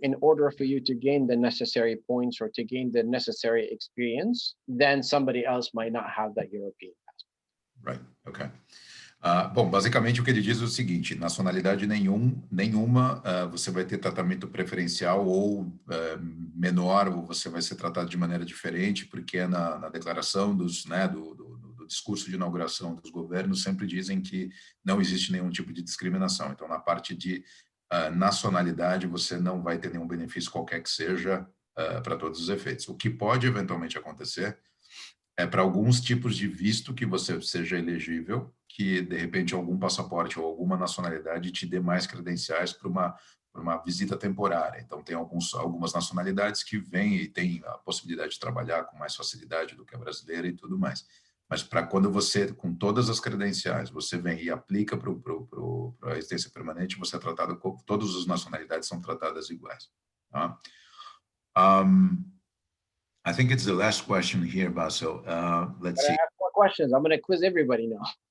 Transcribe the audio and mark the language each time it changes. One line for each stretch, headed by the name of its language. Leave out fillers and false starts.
English: In order for you to gain the necessary points or to gain the necessary experience, then somebody else might not have that European passport. Right, okay.
Portuguese: Bom, basicamente o que ele diz é o seguinte: nacionalidade nenhuma você vai ter tratamento preferencial ou menor, ou você vai ser tratado de maneira diferente, porque na declaração do discurso de inauguração dos governos sempre dizem que não existe nenhum tipo de discriminação. Então, na parte de nacionalidade, você não vai ter nenhum benefício qualquer que seja para todos os efeitos. O que pode eventualmente acontecer é para alguns tipos de visto que você seja elegível, que de repente algum passaporte ou alguma nacionalidade te dê mais credenciais para uma visita temporária. Então tem algumas nacionalidades que vêm e têm a possibilidade de trabalhar com mais facilidade do que a brasileira e tudo mais. Mas para quando você, com todas as credenciais, você vem e aplica para a residência permanente, você é tratado como todas as nacionalidades são tratadas iguais. Tá?
English: I think it's the last question here, Basil. Let's see. I have more questions. I'm going to quiz everybody now.